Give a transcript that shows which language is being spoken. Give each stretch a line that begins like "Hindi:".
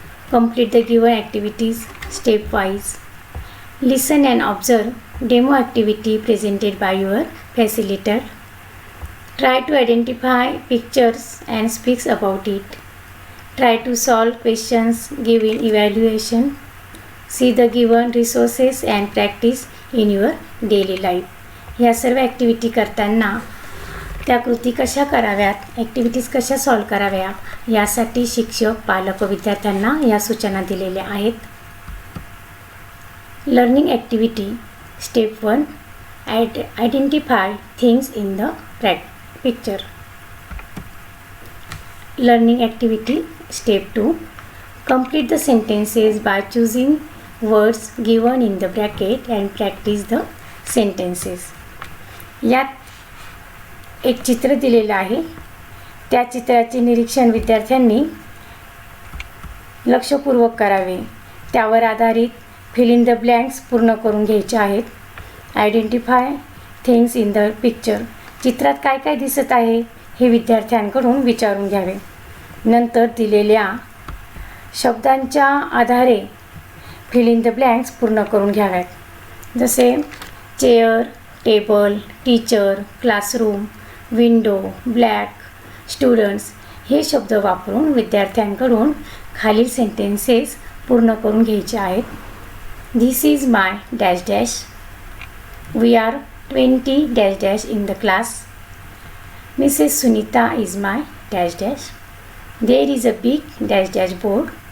English: Complete the given activities stepwise. Listen and observe demo activity presented by your facilitator. Try to identify pictures and speak about it. Try to solve questions given evaluation. See the given resources and practice in your daily life.
Marathi: ह्या सर्व activity करताना त्या कृती कशा कराव्यात, activities कशा solve कराव्या यासाठी शिक्षक, पालक व विद्यार्थ्यांना या सूचना दिलेल्या आहेत.
English: Learning activity step 1. Identify things in the picture. Learning activity step 2. Complete the sentences by choosing words given in the bracket and practice the sentences.
Marathi: यात एक चित्र दिलेलं आहे. त्या चित्राचे निरीक्षण विद्यार्थ्यांनी लक्षपूर्वक करावे. त्यावर आधारित
English: fill in the blanks
Marathi: पूर्ण करून घ्यायचे आहेत.
English: Identify things in the picture.
Marathi: चित्रात काय काय दिसत आहे हे विद्यार्थ्यांकडून विचारून घ्यावे. नंतर दिलेल्या शब्दांच्या आधारे फिल इन द ब्लँक्स पूर्ण करून घ्याव्यात. जसे chair, table, teacher, classroom, window, black, students हे शब्द वापरून विद्यार्थ्यांकडून खालील सेंटेन्सेस पूर्ण करून घ्यायचे आहेत.
English: This is my dash dash. We are 20 dash dash in the class. Mrs. Sunita is my dash dash. There is a big dash dash board.